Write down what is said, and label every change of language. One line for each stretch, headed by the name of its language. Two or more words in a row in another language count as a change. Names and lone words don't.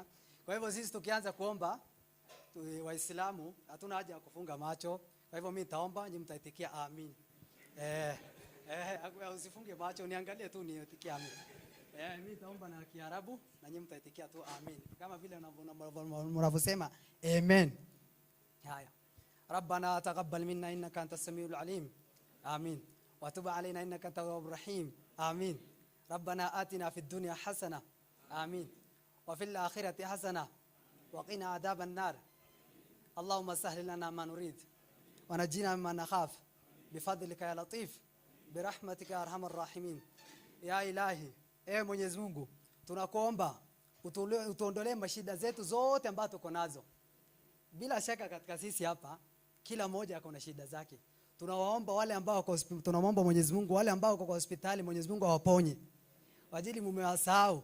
Swahili: Kwa hivyo sisi tukianza kuomba, Waislamu hatuna haja ya kufunga macho. Kwa hivyo mimi nitaomba, nyinyi mtaitikia amin. Usifunge macho, niangalie tu niitikie amin. Mimi nitaomba na Kiarabu na nyinyi mtaitikia tu amin. Kama vile mnavyosema amen. Haya.
Arabic: ربنا تقبل منا إنك أنت السميع العليم. Amin. وتب علينا إنك التواب الرحيم. Amin. ربنا آتنا في الدنيا حسنة. Amin. وفي الآخرة حسنة وقنا عذاب النار. اللهم سهل لنا ما نريد ونجينا مما نخاف بفضلك يا لطيف برحمتك يا أرحم الراحمين. يا إلهي,
Swahili: Mwenyezi Mungu, tunakuomba utuondolee mashida zetu zote ambazo tuko nazo. Bila shaka katika sisi hapa kila mmoja ako na shida zake. Tunawaomba wale ambao tunamwomba Mwenyezi Mungu, wale ambao wako kwa hospitali, Mwenyezi Mungu awaponye. Wajili mmewasahau.